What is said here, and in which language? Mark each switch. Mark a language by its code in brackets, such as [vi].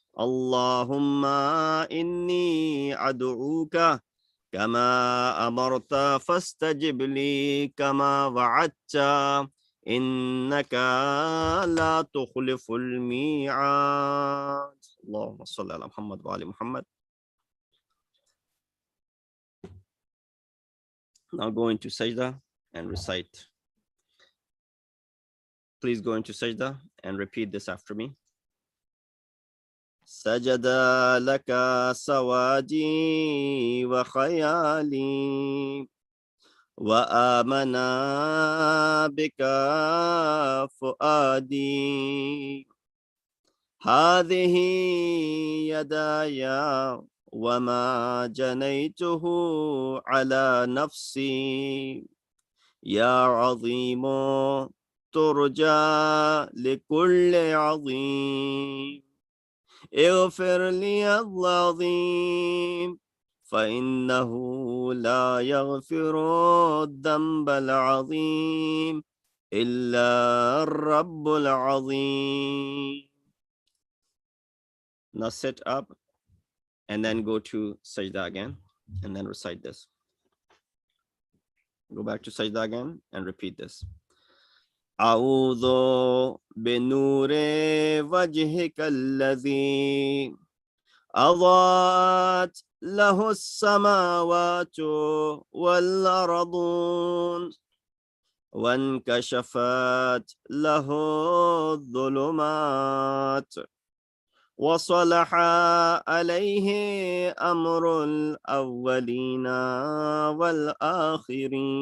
[ar] اللهم إني أدعوك كما أمرت فاستجب لي كما وعدت إنك لا تخلف الميعاد. اللهم صل على محمد وآل محمد. [en] Now go into sajda and recite. Please go into sajda and repeat this after me. [ar] سجد لك سوادي وخيالي وآمن بك فؤادي، هذه يداي وما جنيته على نفسي، يا عظيم ترجى لكل عظيم اغفر لي العظيم فإنه لا يغفر الذنب العظيم إلا الرب العظيم. [en] Now sit up and then go to sajda again and then recite this. Go back to sajda again and repeat this. [ar] أعوذ بنور وجهك الذي أضاءت له السماوات والأرضون وانكشفت له الظلمات وصلح عليه أمر الأولين والآخرين